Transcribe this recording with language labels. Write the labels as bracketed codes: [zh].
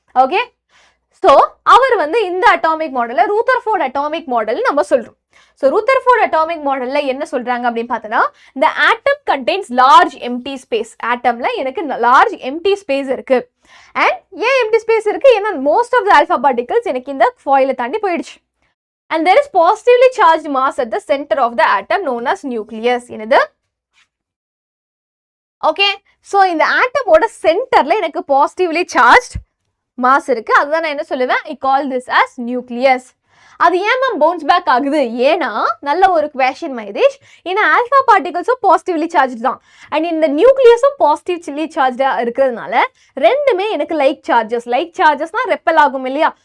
[ta] Okay, so அவர் வந்து இந்த atomic மாடலை ரூதர்ஃபோர்ட் அட்டாமிக் மாடல் நம்ம சொல்றோம். ஸோ ரூதர்ஃபோர்ட் அட்டாமிக் மாடல்ல என்ன சொல்றாங்க அப்படின்னு பார்த்தோன்னா, [en] the atom contains large empty space. [ta] ஆட்டம்ல எனக்கு லார்ஜ் எம்டி ஸ்பேஸ் இருக்கு. அண்ட் ஏன் எம்டி ஸ்பேஸ் இருக்கு, ஏன்னா most of the alpha particles எனக்கு இந்த ஃபாயிலை தாண்டி போயிடுச்சு. And [en] there is positively charged mass at the center of the atom known as nucleus. [ta] என்னது? ஓகே, ஸோ இந்த ஆட்டமோட சென்டர்ல எனக்கு பாசிட்டிவ்லி சார்ஜ் மாஸ் இருக்கு. அதுதான் நான் என்ன சொல்லுவேன், [en] I call this as nucleus. [ta] அது ஏன் மேம் பவுன்ஸ் பேக் ஆகுது? ஏன்னா நல்ல ஒரு क्वेश्चन மைதேஷ். ஏன்னா ஆல்ஃபா பார்ட்டிகல்ஸும் பாசிட்டிவ்லி சார்ஜ் தான் அண்ட் இந்த நியூக்ளியஸும் பாசிட்டிவ்லி சார்ஜா இருக்கிறதுனால ரெண்டுமே எனக்கு லைக் சார்ஜஸ்னா ரெப்பல் ஆகும் இல்லையா?